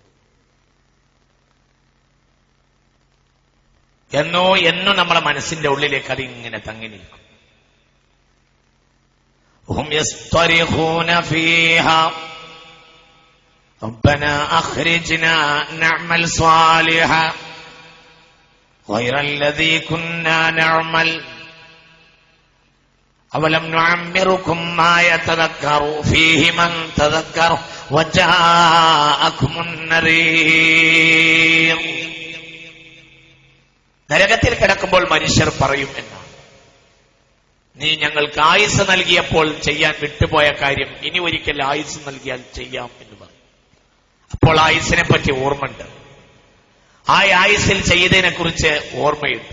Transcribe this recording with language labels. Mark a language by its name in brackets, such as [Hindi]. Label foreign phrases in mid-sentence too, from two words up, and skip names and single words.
[Malayalam] എന്നും നമ്മളെ മനസ്സിന്റെ ഉള്ളിലേക്ക് അത് ഇങ്ങനെ തങ്ങി നിൽക്കും. [Arabic] هم يصطرخون فيها ربنا أخرجنا نعمل صالحا غير الذي كنا نعمل أولم نعمركم ما يتذكر فيه من تذكر وجاءكم النذير. [Malayalam] നരകത്തിൽ കിടക്കുമ്പോൾ മനുഷ്യർ പറയും എന്നാണ്, നീ ഞങ്ങൾക്ക് ആയുസ് നൽകിയപ്പോൾ ചെയ്യാൻ വിട്ടുപോയ കാര്യം ഇനി ഒരിക്കൽ ആയുസ് നൽകിയാൽ ചെയ്യാം എന്ന് പറയും. അപ്പോൾ ആയുസിനെ പറ്റി ഓർമ്മയുണ്ട്. ആ ആയുസിൽ ചെയ്തതിനെ കുറിച്ച് ഓർമ്മയുണ്ട്.